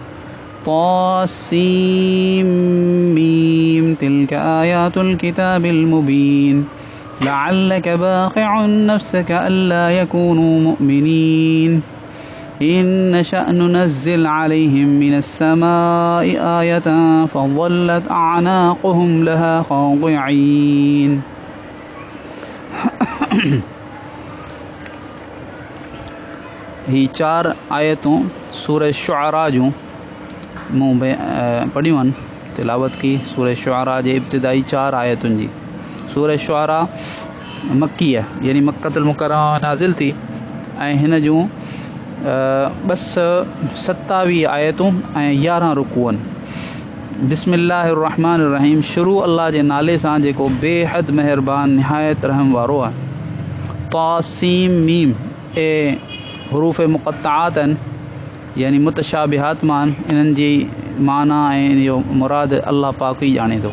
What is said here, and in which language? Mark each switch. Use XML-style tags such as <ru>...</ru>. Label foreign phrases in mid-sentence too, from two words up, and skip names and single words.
<ar>طاسيم ميم تلك آيات الكتاب المبين لعلك باخع نفسك ألا يكونوا مؤمنين إن نشأ ننزل عليهم من السماء آية فظلت أعناقهم لها خاضعين</ar> <sd>ہی 4 آیتوں سورہ شعراء جو موں پڑھیوں ان تلاوت کی سورہ شعراء جے ابتدائی 4 آیتوں جی. سورہ شعراء مکی ہے یعنی مکۃ المکرمہ نازل تھی ऐं हिन जूं बस 27 आयतूं ऐं 11 रुकू आहिनि.</sd> <ar>بسم الله الرحمن الرحيم</ar> <sd>शुरू अल्लाह जे नाले सां जेको बेहद महिरबान निहायत रहम वारो आहे. तासीम मीम ए हरूफ मुक़त्तआत आहिनि यानी मुतशाबिहात मां आहिनि. इन्हनि जी माना ऐं इन जो मुराद अल्लाह पाक ई ॼाणे थो.</sd>